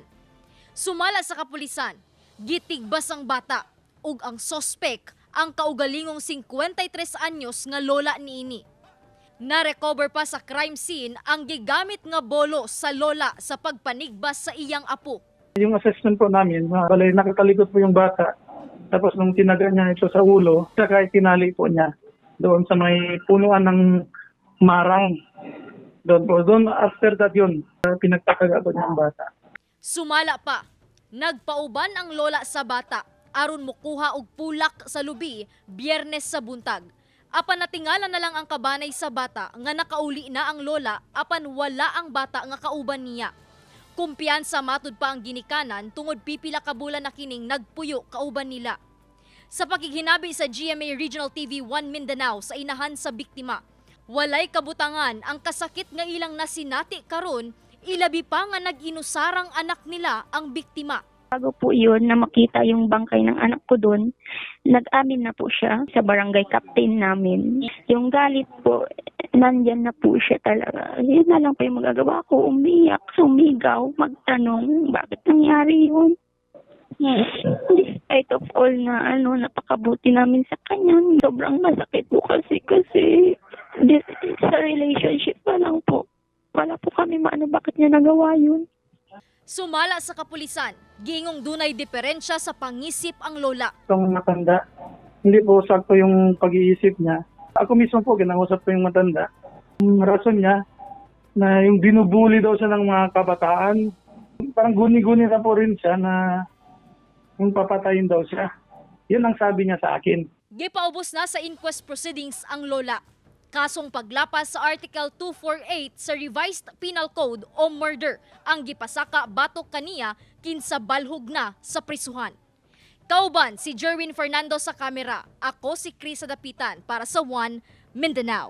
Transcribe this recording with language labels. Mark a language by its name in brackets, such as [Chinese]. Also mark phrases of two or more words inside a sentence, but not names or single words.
[Cebuano] Sumala sa kapulisan, gitigbas ang bata ug ang sospek ang kaugalingong 53 anyos nga lola niini. Na-recover pa sa crime scene ang gigamit nga bolo sa lola sa pagpanigbas sa iyang apo. [Filipino] Yung assessment po namin, balay nakatalikod po yung bata. Tapos nung tinaga niya ito sa ulo, saka tinali po niya doon sa may punuan ng marang. Doon [English] after that [Filipino] yun, pinagtakaga po niya ang bata. [Cebuano] Sumala pa, nagpauban ang lola sa bata aron mukuha og pulak sa lubi Biyernes sa buntag. Apan natingala na lang ang kabanay sa bata nga nakauli na ang lola apan wala ang bata nga kauban niya. Kumpiyansa matud pa ang ginikanan tungod pipila ka bulan na kining nagpuyo kauban nila. Sa pakighinabi sa GMA Regional TV 1 Mindanao sa inahan sa biktima, walay kabutangan ang kasakit nga ilang nasinati karon, ilabi pa nga nag-inusarang anak nila ang biktima. [Filipino] Bago po yun na makita yung bangkay ng anak ko doon, nag-amin na po siya sa barangay captain namin. Yung galit po, nandyan na po siya talaga. Yun na lang po yung magagawa ko, umiyak, sumigaw, magtanong, bakit nangyari yun? [English] Despite of all [Filipino] na napakabuti namin sa kanya, sobrang masakit po kasi sa relationship pa lang po. Wala po kami bakit niya nagawa yun. [Cebuano] Sumala sa kapulisan, gingong dunay diferensya sa pangisip ang lola. [Filipino] Itong matanda, hindi po sakto yung pag-iisip niya. Ako mismo po, ginangusap ko yung matanda. Yung rason niya, na yung binubuli daw siya ng mga kabataan, parang guni-guni na po rin siya na yung papatayin daw siya. Yun ang sabi niya sa akin. [Cebuano] Gipaubos na sa [English] inquest proceedings [Cebuano] ang lola. Kasong paglapas sa Article 248 sa Revised Penal Code o murder ang gipasaka batok kaniya kinsa balhog na sa prisuhan. Kauban si Jerwin Fernando sa kamera. Ako si Krisa Dapitan para sa One Mindanao.